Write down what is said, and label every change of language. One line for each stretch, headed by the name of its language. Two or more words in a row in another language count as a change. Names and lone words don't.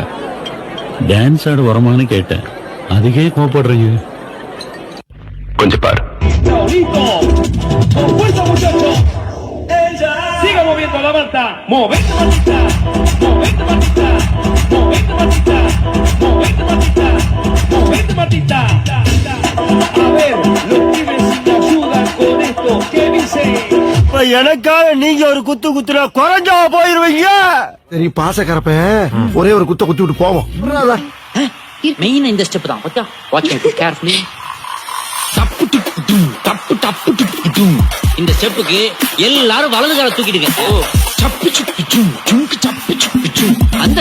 Tamil: டான்ஸ் ஆட வருமானு கேட்டேன், அதுக்கே கோபப்படுறீங்க. கொஞ்சம் பாரு.
Spanish: Siga moviendo la manta, movete matita, movete matita, movete matita, movete matita, movete matita. A ver, los pibes te ayudan con esto, ¿qué dice?
Tamil: எனக்காக நீங்க ஒரு குத்து குத்துனா குறைஞ்சா போயிருவீங்க. சரி பாசக்கரப்ப ஒரே ஒரு குத்த குத்தி விட்டு போவோம். மெயின் இந்த ஸ்டெப் தான். பச்சா
English: watch me carefully. டப்பு டப்பு டும், டப்பு டப்பு டப்பு டும்.
Tamil: இந்த ஸ்டெப்புக்கு எல்லாரும் வலது கால தூக்கிடுங்க. சப்பு சுப்பு டும், டும்க்கு சப்பு சுப்பு டும்.